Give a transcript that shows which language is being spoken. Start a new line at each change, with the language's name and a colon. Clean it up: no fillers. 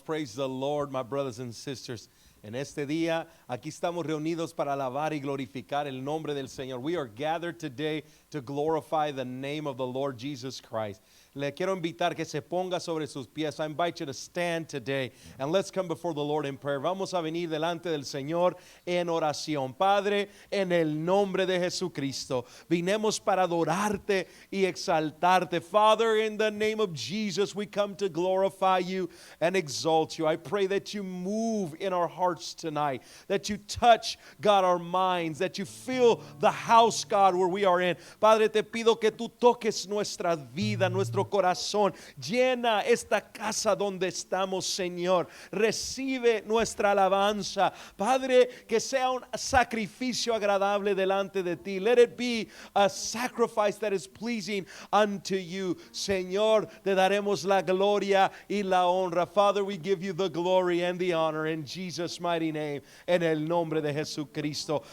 English: Praise the Lord, my brothers and sisters.
Spanish: En este día, aquí estamos reunidos para alabar y glorificar el nombre del Señor.
English: We are gathered today to glorify the name of the Lord Jesus Christ.
Spanish: Le quiero invitar que se ponga sobre sus pies.
English: I invite you to stand today and let's come before the Lord in prayer.
Spanish: Vamos a venir delante del Señor en oración. Padre, en el nombre de Jesucristo, vinimos para adorarte y exaltarte.
English: Father, in the name of Jesus, we come to glorify you and exalt you. I pray that you move in our hearts tonight, that you touch, God, our minds, that you fill the house, God, where we are in.
Spanish: Padre, te pido que tú toques nuestra vida, nuestro corazón. Llena esta casa donde estamos, Señor. Recibe nuestra alabanza. Padre, que sea un sacrificio agradable delante de ti.
English: Let it be a sacrifice that is pleasing unto you.
Spanish: Señor, te daremos la gloria y la honra.
English: Father, we give you the glory and the honor in Jesus' mighty name,
Spanish: en el nombre de Jesucristo.